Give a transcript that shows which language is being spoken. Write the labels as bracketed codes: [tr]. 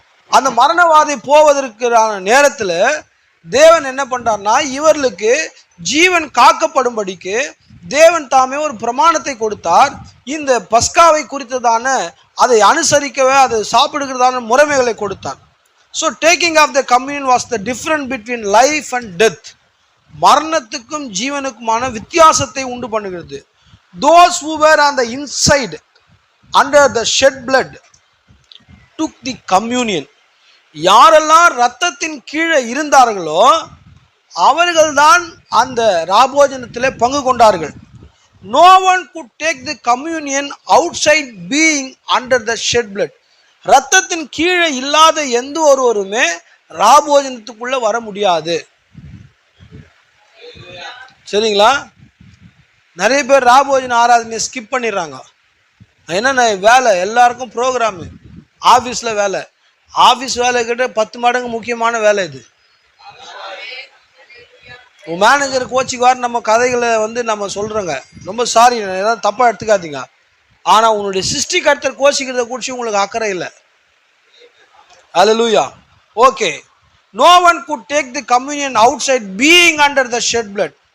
[ta] அந்த மரணவாதை போவதற்கான நேரத்துல தேவன் என்ன பண்றார்னா, இவர்களுக்கு ஜீவன் காக்கப்படும்படிக்கு தேவன் தாமே ஒரு பிரமாணத்தை கொடுத்தார். இந்த பஸ்காவை குறித்ததான, அதை அனுசரிக்கவே, அதை சாப்பிடுகிறதான முறைமைகளை கொடுத்தார். [en] So taking of the communion was the difference between life and death. [ta] மரணத்துக்கும் ஜீவனுக்குமான வித்தியாசத்தை உண்டு பண்ணுகிறது. [en] Those who were on the inside under the shed blood took the communion. [ta] யாரெல்லாம் ரத்தத்தின் கீழே இருந்தார்களோ அவர்கள்தான் அந்த ராபோஜனத்திலே பங்கு கொண்டார்கள். [en] No one could take the communion outside being under the shed blood. [ta] ரத்தத்தின் கீழே இல்லாத எந்த ஒருவருமே ராபோஜனத்துக்குள்ள வர முடியாது. சரிங்களா? நிறைய பேர் ராபோஜன ஆராதனையை ஸ்கிப் பண்ணிடுறாங்க. என்னென்ன வேலை, எல்லாருக்கும் ப்ரோக்ராமு, ஆஃபீஸில் வேலை, ஆஃபீஸ் வேலை கிட்ட 10 மடங்கு முக்கியமான வேலை இது. மேனேஜர் கோச்சிக்குவார், நம்ம கதைகளை நம்ம சொல்கிறோங்க. ரொம்ப சாரி, ஏதாவது தப்பாக எடுத்துக்காதீங்க. ஆனால் உன்னுடைய சிருஷ்டிகர்த்தர் கோச்சிக்கிறத குறித்து உங்களுக்கு அக்கறை இல்லை. அல்லேலூயா. Okay. [en] No one could take the communion outside being under the shed blood.